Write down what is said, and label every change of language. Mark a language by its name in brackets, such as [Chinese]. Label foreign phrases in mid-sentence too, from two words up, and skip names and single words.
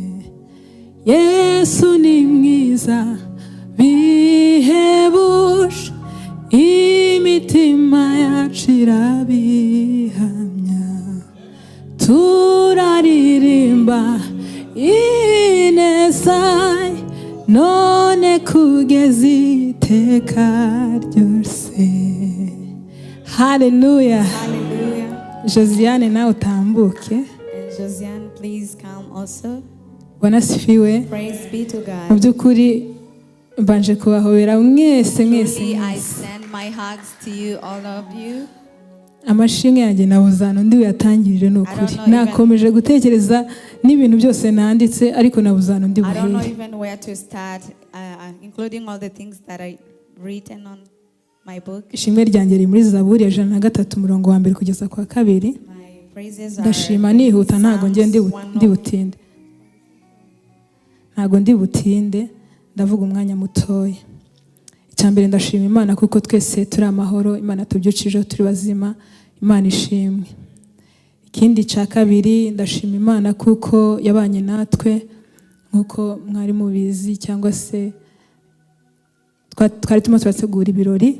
[Kinyarwanda] Yesu ni mwiza bihebuje, imitima yacu irabihamya, turaririmba ineza none kugeza iteka ryose. Hallelujah. Hallelujah. Josiane nawe utambuke. [English] And Josiane, please come also. [Swahili] Wanasifiwe. [English] Praise be to Mu God. [Kinyarwanda] by'ukuri mbanje kubahobera mwese mwese. [English] Truly, I send my hugs to you, all of you. [Kinyarwanda] Amashimwe yanjye nabuzana undi yatangirije n'ukuri. Nakomeje gutekereza n'ibintu byose nanditse, ariko nabuzana undi [English] I don't know [Kinyarwanda] buhere. [English] even where to start, including all the things that I written on my book. [Kinyarwanda] Ishimwe ryanjye riri muri Zaburi ya 103 umurongo wa 1 kugeza kwa 2. [English] My praises are [Kinyarwanda] Ndashima nihuta, ntago ngiye ndi butinde. Ntago ndi butinde, ndavuga umwanya mutoya. Icyambere ndashima Imana kuko twese turi amahoro, Imana tubyucijeho turi bazima, Imana ishimwe. Ikindi cya kabiri ndashima Imana kuko yabanye natwe nkuko mwari mubizi, cyangwa se twari turategura ibirori.